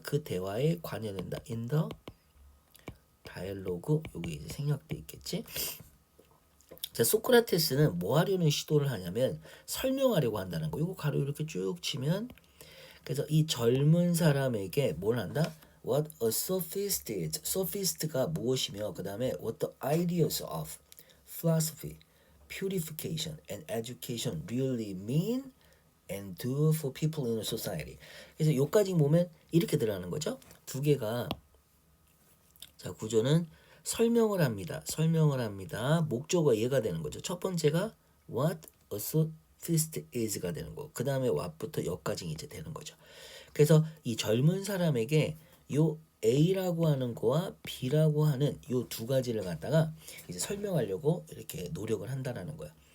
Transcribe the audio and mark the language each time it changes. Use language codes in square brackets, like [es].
[ko] 그 대화에 관여된다. [en] in the dialogue. [ko] 여기 이제 생략돼 있겠지. 자, 소크라테스는 뭐 하려는 시도를 하냐면 설명하려고 한다는 거. 이거 가로 이렇게 쭉 치면 그래서 이 젊은 사람에게 뭘 한다? [en] What a sophist is. [ko] sophist가 무엇이며 그 다음에 [en] what the ideas of philosophy, purification, and education really mean and do for people in a society. [ko] 그래서 여기까지 보면 이렇게 들어가는 거죠. 두 개가 자 구조는 설명을 합니다. 설명을 합니다. 목적어 얘가 되는 거죠. 첫 번째가 [en] what a sophist is [ko] 가 되는 거. 그 다음에 what부터 여기까지 이제 되는 거죠. 그래서 이 젊은 사람에게 요 A라고 하는 거와 B라고 하는 요 두 가지를 갖다가 이제 설명하려고 이렇게 노력을 한다라는 거예요.